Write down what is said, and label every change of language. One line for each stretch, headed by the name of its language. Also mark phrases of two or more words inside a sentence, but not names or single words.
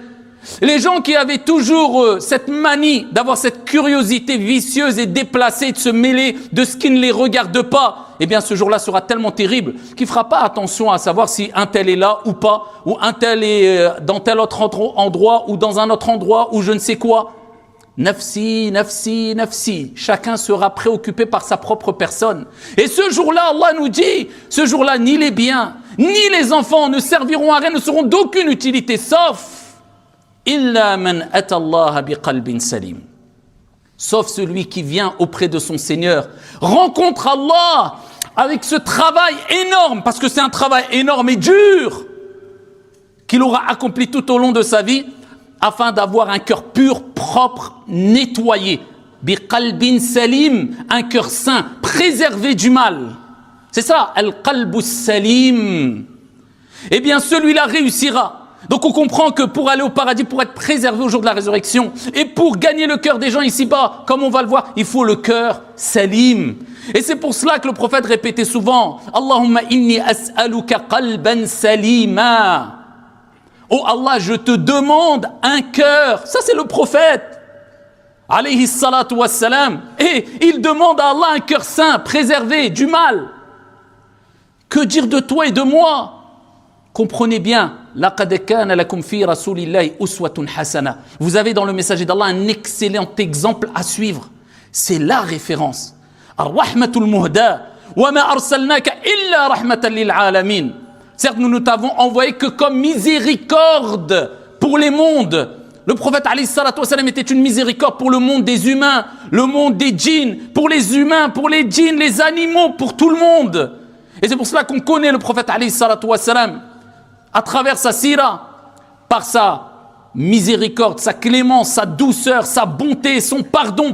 French: Les gens qui avaient toujours cette manie d'avoir cette curiosité vicieuse et déplacée de se mêler de ce qui ne les regarde pas, eh bien ce jour-là sera tellement terrible qu'il ne fera pas attention à savoir si un tel est là ou pas, ou un tel est dans tel autre endroit ou dans un autre endroit ou je ne sais quoi.
Arabic: نفسي نفسي نفسي.
French: Chacun sera préoccupé par sa propre personne. Et ce jour-là, Allah nous dit, ce jour-là, ni les biens, ni les enfants ne serviront à rien, ne seront d'aucune utilité, sauf
Arabic: إلا من أتى الله بقلب سليم.
French: Sauf celui qui vient auprès de son Seigneur, rencontre Allah avec ce travail énorme, parce que c'est un travail énorme et dur, qu'il aura accompli tout au long de sa vie, afin d'avoir un cœur pur, propre, nettoyé.
Arabic: بقلب سليم,
French: un cœur saint, préservé du mal. C'est ça,
Arabic: القلب سليم.
French: Eh bien, celui-là réussira. Donc on comprend que pour aller au paradis, pour être préservé au jour de la résurrection, et pour gagner le cœur des gens ici-bas, comme on va le voir, il faut le cœur salim. Et c'est pour cela que le prophète répétait souvent,
Arabic: اللهم إني أسألك قلبا سليما.
French: Oh Allah, je te demande un cœur. Ça c'est le prophète,
Arabic: عليه الصلاة والسلام.
French: Et il demande à Allah un cœur saint, préservé du mal. Que dire de toi et de moi? Comprenez bien,
Arabic: لقد كان لكم في رسول الله أسوة حسنة.
French: Vous avez dans le messager d'Allah un excellent exemple à suivre. C'est la référence.
Arabic: الرحمة المهداة وما أرسلناك إلا رحمة للعالمين.
French: Certes, nous ne t'avons envoyé que comme miséricorde pour les mondes. Le prophète
Arabic: عليه الصلاة والسلام
French: était une miséricorde pour le monde des humains, le monde des djinns, pour les humains, pour les djinns, les animaux, pour tout le monde. Et c'est pour cela qu'on connaît le prophète
Arabic: عليه الصلاة والسلام
French: à travers sa sira, par sa miséricorde, sa clémence, sa douceur, sa bonté, son pardon.